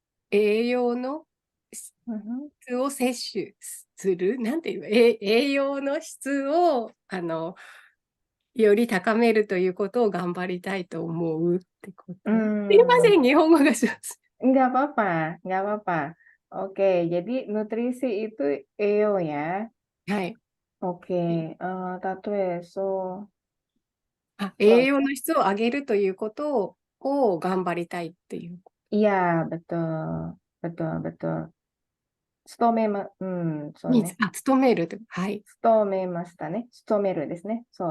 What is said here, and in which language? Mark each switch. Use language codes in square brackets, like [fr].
[ja] 栄養の質を摂取する、なんていうの、栄養の質をより高めるということを頑張りたいと思うってこと。すいません、日本語が上手。 [id] Nggak apa-apa, nggak apa-apa. Oke, jadi nutrisi itu EO ya. [ja] はい。 Oke, so 栄養の質を上げるということを頑張りたいっていう。 [id] iya, betul. Betul, betul. [ja] 勤めま、そうね。勤めると。はい。勤めましたね。勤めるですね。そう